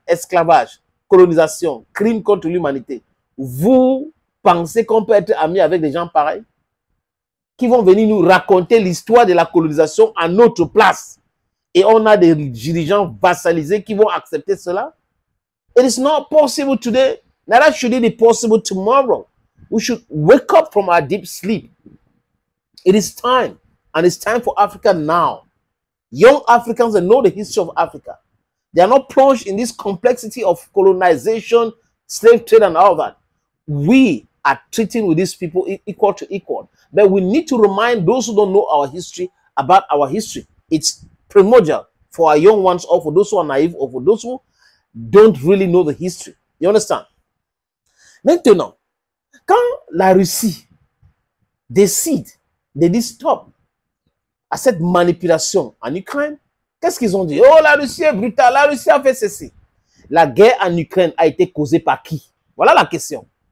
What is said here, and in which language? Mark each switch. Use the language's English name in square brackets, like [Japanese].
[French] Esclavage, colonisation, crime contre l'humanité. Vous pensez qu'on peut être amis avec des gens pareils qui vont venir nous raconter l'histoire de la colonisation à notre place? Et on a des dirigeants vassalisés qui vont accepter cela? [English] It is not possible today. Neither should it be possible tomorrow. We should wake up from our deep sleep. It is time. And it's time for Africa now. Young Africans that know the history of Africa. They are not plunged in this complexity of colonization, slave trade, and all that. We are treating with these people equal to equal. But we need to remind those who don't know our history about our history. It's primordial for our young ones, or for those who are naive, or for those who don't really know the history. You understand? [French] Maintenant, quand la Russie décide de dire stop à cette manipulation en Ukraine, qu'est-ce qu'ils ont dit? Oh, la Russie est brutale, la Russie a fait ceci. La guerre en Ukraine a été causée par qui? Voilà la question.